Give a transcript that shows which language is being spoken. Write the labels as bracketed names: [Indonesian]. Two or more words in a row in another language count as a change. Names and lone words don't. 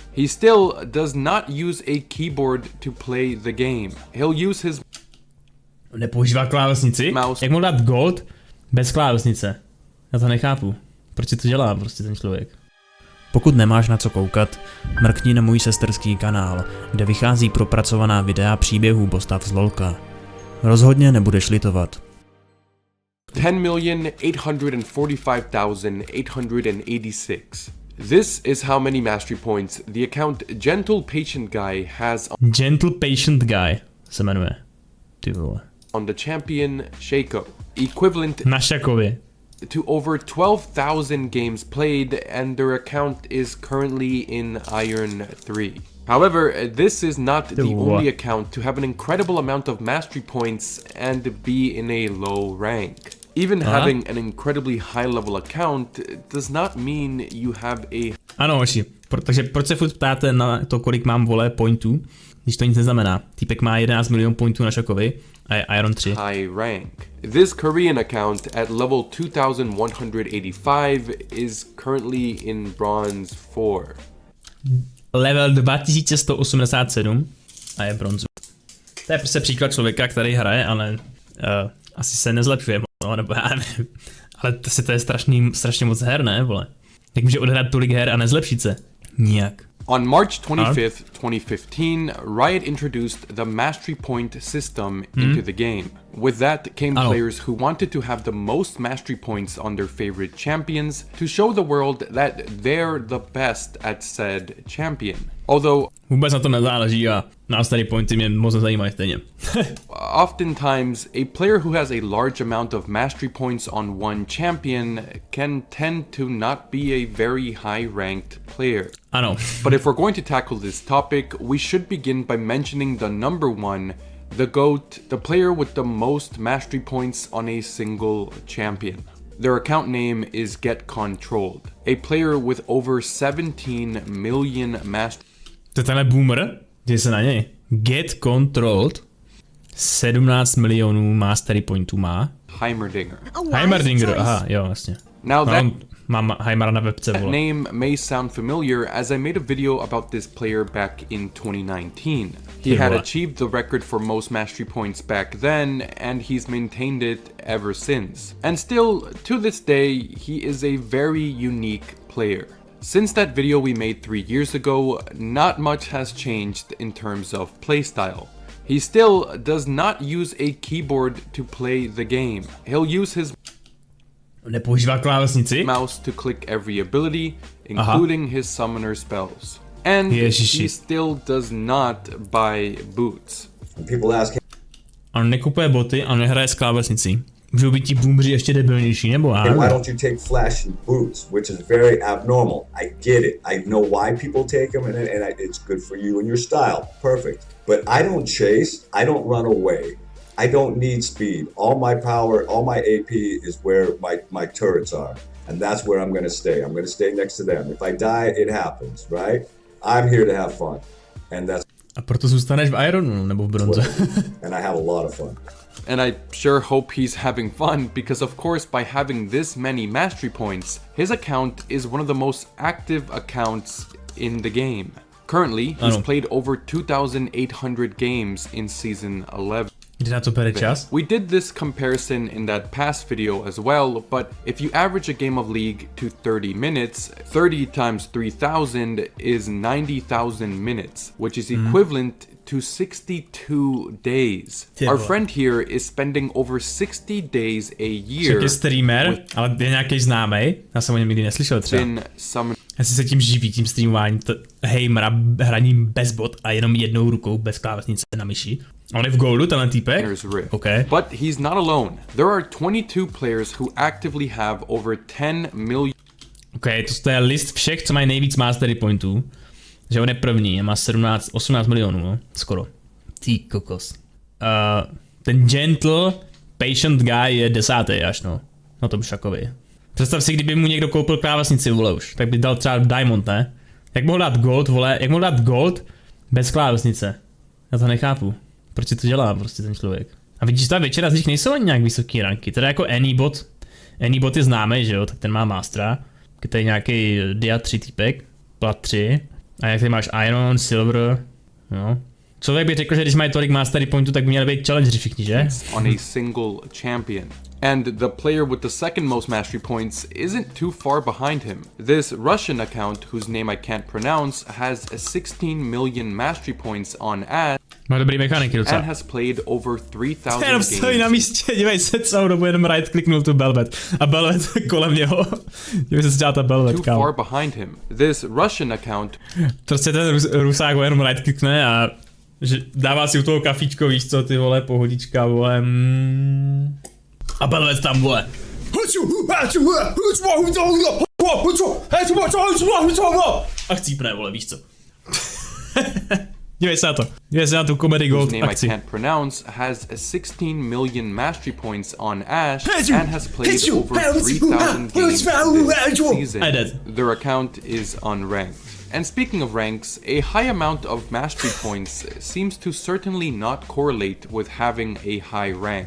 [English] He still does not use a keyboard to play the game. He'll use his [Czech] Nepoužívá klávesnici? [English] mouse. [Czech] Jak mohl dát gold bez klávesnice? Já to nechápu. Proč si to dělá prostě ten člověk? Pokud nemáš na co koukat, mrkni na můj sesterský kanál, kde vychází propracovaná videa příběhů postav z LOLka. Rozhodně nebudeš litovat. [English] 10,845,886. This is how many mastery points the account Gentle Patient Guy has [Czech] Gentle Patient Guy se jmenuje. Ty vole. [English] on the champion Shaco, equivalent [Czech] Na Šakovi. [English] to over 12,000 games played, and their account is currently in Iron 3. However, this is not the only account to have an incredible amount of mastery points and be in a low rank. Even having an incredibly high level account does not mean you have a [Czech] Ano, hoši. Takže proč se furt ptáte na to, kolik mám vole pointů, když to nic neznamená. Týpek má 11 milionů pointů na Šakovi a je Iron 3. [English] high rank. This Korean account at level 2185 is currently in bronze 4. [Czech] Level 2187 a je bronzu. To je prostě příklad člověka, který hraje, ale asi se nezlepšuje, nebo já nevím. Ale to je strašně moc her, ne, vole? Jak může odehrát tolik her a nezlepšit se? Nijak. [English] On March 25th, 2015, Riot introduced the Mastery Point system into the game. With that came players who wanted to have the most mastery points on their favorite champions to show the world that they're the best at said champion. Although [Czech] Vůbec na to nezáleží a nás tady pointy mě moc nezajímají stejně. [English] oftentimes a player who has a large amount of mastery points on one champion can tend to not be a very high-ranked player. [Czech] Ano. [English] But if we're going to tackle this topic, we should begin by mentioning the number one, the GOAT, the player with the most mastery points on a single champion. Their account name is Get Controlled, a player with over 17 million mastery. [Czech] To je tenhle boomer, jdi se na něj. Get Controlled 17 milionů mastery pointů má. Heimerdinger, aha, jo, vlastně. [English] Now that [Czech] mám Heimera na webce, vole. [English] name may sound familiar as I made a video about this player back in 2019. He had achieved the record for most mastery points back then, and he's maintained it ever since. And still, to this day, he is a very unique player. Since that video we made 3 years ago, not much has changed in terms of playstyle. He still does not use a keyboard to play the game. He'll use his Nepoužívá klávesnici? mouse to click every ability, including his summoner spells. And he still does not buy boots. People ask him, [Czech] On nekupuje boty a nehraje s klávesnicí. Můžou být ti boomři ještě debilnější, nebo [English] hey, why don't you take flashy boots, which is very abnormal. I get it. I know why people take them, and it's good for you and your style. Perfect. But I don't chase. I don't run away. I don't need speed. All my power, all my AP is where my turrets are. And that's where I'm going to stay. I'm going to stay next to them. If I die, it happens, right? I'm here to have fun. And that's [Czech] A proto zůstaneš v Ironu nebo v bronze. [English] and I have a lot of fun. And I sure hope he's having fun, because of course by having this many mastery points, his account is one of the most active accounts in the game. Currently, he's played over 2,800 games in Season 11. [Czech] Kdy na to bere čas? [English] We did this comparison in that past video as well, but if you average a game of League to 30 minutes, 30 times 3,000 is 90,000 minutes, which is equivalent to 62 days. Our friend here is spending over 60 days a year. [Czech] Však je streamer, ale je nějaký známej. Já jsem o něm nikdy neslyšel třeba. Jestli se tím živí, tím streamování, Heimera hraním bez bot a jenom jednou rukou bez klávesnice na myši. On je v goldu, tenhle týpek. [English] Okay. But he's not alone. There are 22 players who actively have over 10 million. [Czech] Okay, to je list všech, co mají nejvíc mastery pointů. Že on je první a má 18 milionů, no? Skoro. Ty kokos. Ten Gentle Patient Guy je 10. až, no. Na tom Šakovi. Představ si, kdyby mu někdo koupil klávesnici, vole, už. Tak by dal třeba Diamond, ne? Jak mohl dát gold, vole? Jak mohl dát gold bez klávesnice? Já to nechápu. Proč si to dělá prostě ten člověk? A vidíš, ta většina z nich nejsou ani nějak vysoký ranky. Teda jako Anybot. Anybot je známý, že jo? Tak ten má mastera. Tady nějaký Dia 3 týpek. Plat 3. A jak ty máš Iron, Silver, no. Člověk by řekl, že když mají tolik Mastery Pointů, tak by měli být challengeri všichni, že? [English] On a single champion. And the player with the second most mastery points isn't too far behind him. This Russian account, whose name I can't pronounce, has 16 million mastery points on Ash. [Czech] Má dobrý mechaniky docela. [English] And has played over 3,000 [Czech] Jenom stojí na místě, dívej se celou dobu, jenom right kliknul tu Belvet. A Belvet kolem něho. Dívej se, co dělá ta Belvet, kámo. [English] Too far behind him. This Russian account... [Czech] Prostě ten Rusák ho jenom right klikne a že dává si u toho kafíčko, víš co, ty vole, pohodička, vole. A Belvet tam, vole. A chcípne, vole, víš co. Dívej se na to. Dívej se na tu [English] Comedy Gold [Czech] akci. [English] I can't pronounce has 16 million mastery points on Ash and has played over 3,000 games this season. Their account is unranked. And speaking of ranks, a high amount of mastery points seems to certainly not correlate with having a high rank.